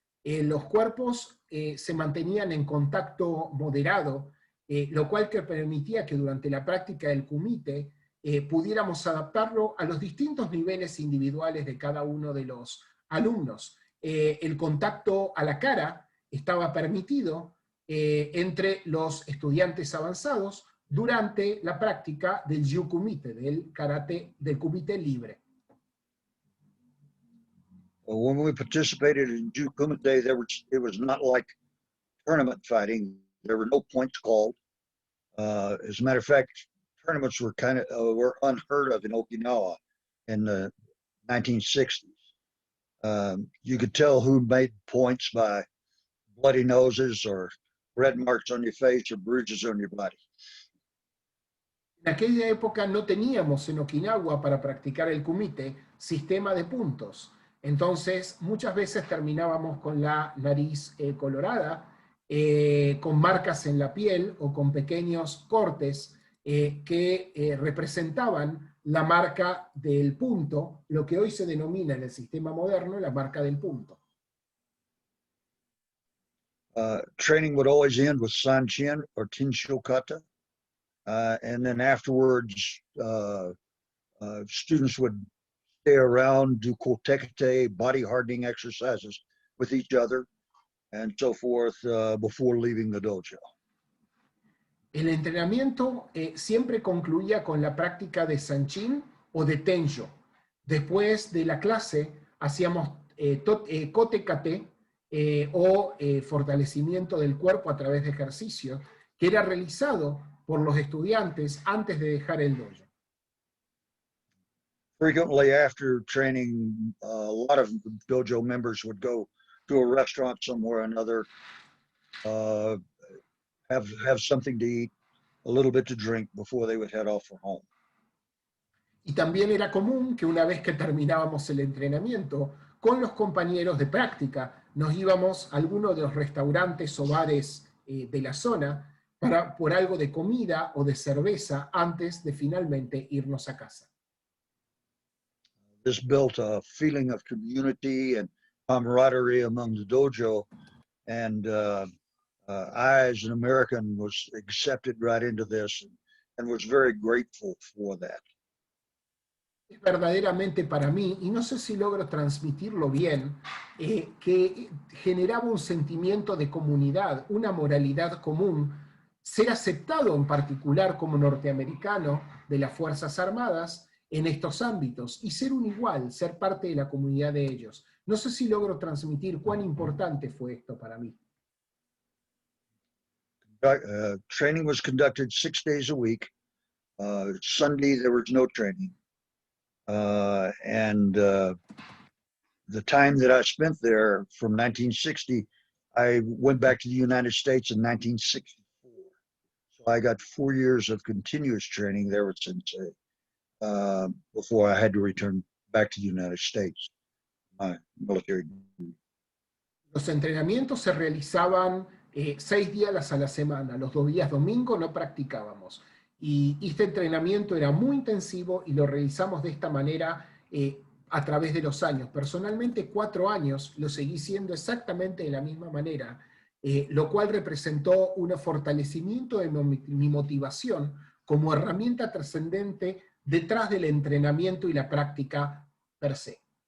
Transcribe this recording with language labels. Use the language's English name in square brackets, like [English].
[Spanish] Los cuerpos se mantenían en contacto moderado, lo cual que permitía que durante la práctica del kumite pudiéramos adaptarlo a los distintos niveles individuales de cada uno de los alumnos. El contacto a la cara estaba permitido entre los estudiantes avanzados durante la práctica del Ju Kumite, del karate, del kumite libre. [English] When we participated in Ju Kumite, it was not like tournament fighting. There were no points called. As a matter of fact, tournaments were were unheard of in Okinawa in the 1960s. You could tell who made points by bloody noses or red marks on your face or bruises on your body. [Spanish] En aquella época no teníamos en Okinawa para practicar el kumite sistema de puntos. Entonces muchas veces terminábamos con la nariz colorada, con marcas en la piel o con pequeños cortes que representaban la marca del punto, lo que hoy se denomina en el sistema moderno la marca del punto. [English] Training would always end with Sanchin or Tinsho Kata. And then afterwards, students would stay around, do kotekete, body hardening exercises with each other, and so forth before leaving the dojo. [Spanish] El entrenamiento siempre concluía con la práctica de Sanchin o de Tensho. Después de la clase hacíamos kotekate o fortalecimiento del cuerpo a través de ejercicio, que era realizado por los estudiantes antes de dejar el dojo. [English] Frequently after training, a lot of dojo members would go to a restaurant somewhere or another, have something to eat, a little bit to drink before they would head off for home. [Spanish] Y también era común que una vez que terminábamos el entrenamiento, con los compañeros de práctica, nos íbamos a alguno de los restaurantes o bares de la zona por algo de comida o de cerveza antes de finalmente irnos a casa. [English] This built a feeling of community and camaraderie among the dojo, and I, as an American, was accepted right into this and was very grateful for that. [Spanish] Es verdaderamente para mí, y no sé si logro transmitirlo bien, que generaba un sentimiento de comunidad, una moralidad común, ser aceptado en particular como norteamericano de las Fuerzas Armadas en estos ámbitos y ser un igual, ser parte de la comunidad de ellos. No sé si logro transmitir cuán importante fue esto para mí. [English] Training was conducted 6 days a week. Sunday, there was no training. And the time that I spent there from 1960, I went back to the United States in 1964. So I got 4 years of continuous training there with Sensei before I had to return back to the United States, my military duty. [Spanish] Los entrenamientos se realizaban 6 días a la semana, los 2 días domingo no practicábamos. Y este entrenamiento era muy intensivo y lo realizamos de esta manera a través de los años. Personalmente 4 años lo seguí siendo exactamente de la misma manera, lo cual representó un fortalecimiento de mi motivación como herramienta trascendente detrás del entrenamiento y la práctica per se.